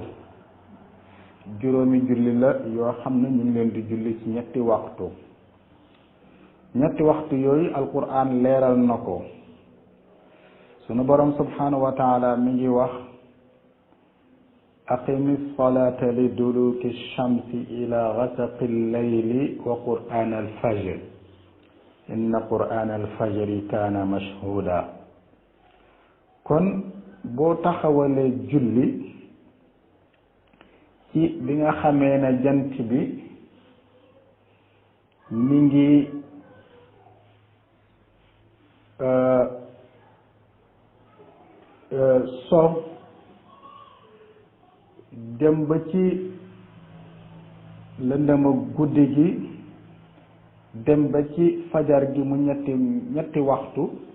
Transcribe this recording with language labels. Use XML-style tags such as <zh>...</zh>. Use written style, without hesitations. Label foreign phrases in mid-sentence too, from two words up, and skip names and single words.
<wo>juróomi julli la yoo xam ne ñu ngi leen di julli ci ñetti waxtu. ñetti waxtu yooyu alquran leeral na ko. sunu borom</wo> <ar>سبحانه وتعالى</ar> <wo>mi ngi wax</wo> <ar>أقم الصلاة لدلوك الشمس إلى غسق الليل وقرآن الفجر إن قرآن الفجر كان مشهودا.</ar> <wo>kon boo taxawalee julli ci bi nga xamee ne jant bi mi ngi so dem ba ci lëndëma guddi gi dem ba ci fajar gi mu ñetti waxtu.</wo>